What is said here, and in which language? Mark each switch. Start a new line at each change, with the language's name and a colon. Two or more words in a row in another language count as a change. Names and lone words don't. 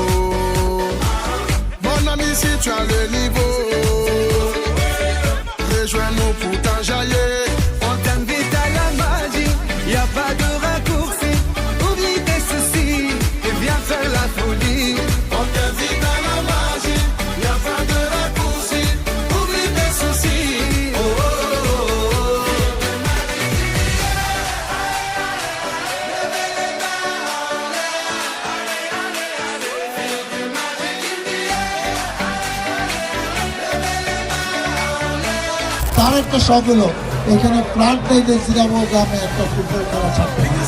French: Mon ami, si tu as le niveau, rejoins-nous pour t'enjailler. On t'invite à la magie, y a pas de raccourci. Oublie tes soucis, et viens faire la folie. On t'invite à la magie, y a pas de raccourci. Oublie tes soucis. Oh, oh, oh, oh.
Bangla: তার একটা শখ হলো এখানে প্রাণটাইতে জিরাবো গ্রামে একটা ফুটবল খেলা ছাড়তে।